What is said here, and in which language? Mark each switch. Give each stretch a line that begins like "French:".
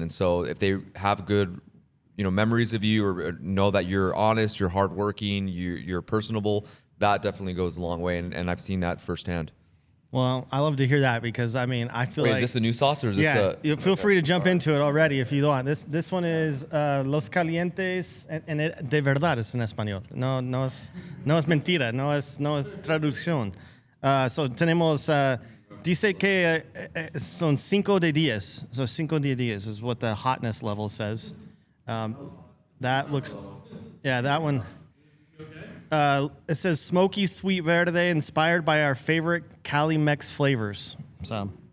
English: And so if they have good memories of you, or know that you're honest, you're hardworking, you're personable, that definitely goes a long way. And I've seen that firsthand. Well, I love to hear that, because I mean, I feel Wait, is this a new sauce, or is this you feel free to jump into it already if you want. This one is
Spanish: Los Calientes, and de verdad es en español. No es mentira, no es traducción. So tenemos, dice que son 5 de 10.
English: So
Spanish: 5 de 10
English: is what the hotness level says. That looks, that one. It says smoky sweet verde, inspired by our favorite Cali Mex flavors. So